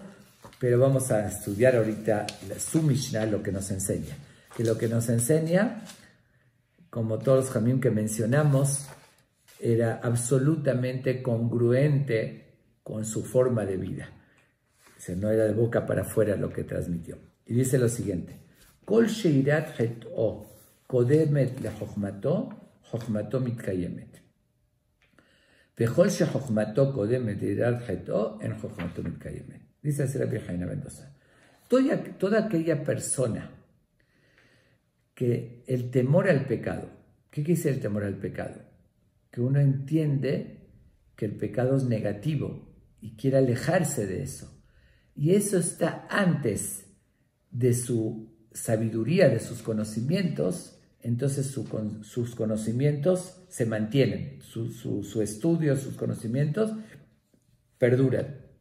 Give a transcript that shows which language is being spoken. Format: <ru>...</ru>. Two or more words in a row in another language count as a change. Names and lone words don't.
<es>Pero vamos a estudiar ahorita su Mishnah, lo que nos enseña. Que lo que nos enseña, como todos los Jamim que mencionamos, era absolutamente congruente con su forma de vida. O sea, no era de boca para afuera lo que transmitió. Y dice lo siguiente:</es> <he>כל שיראת חטאו קודמת לחכמתו, חכמתו מתקיימת. וכל שחכמתו קודמת ליראת חטאו, אין חכמתו מתקיימת.</he> <es>Dice así Rabbi Hanina ben Dosa. Toda aquella persona que el temor al pecado, ¿qué quiere decir el temor al pecado? Que uno entiende que el pecado es negativo y quiere alejarse de eso. Y eso está antes de su sabiduría, de sus conocimientos, entonces sus conocimientos se mantienen, su estudio, sus conocimientos perduran.</es>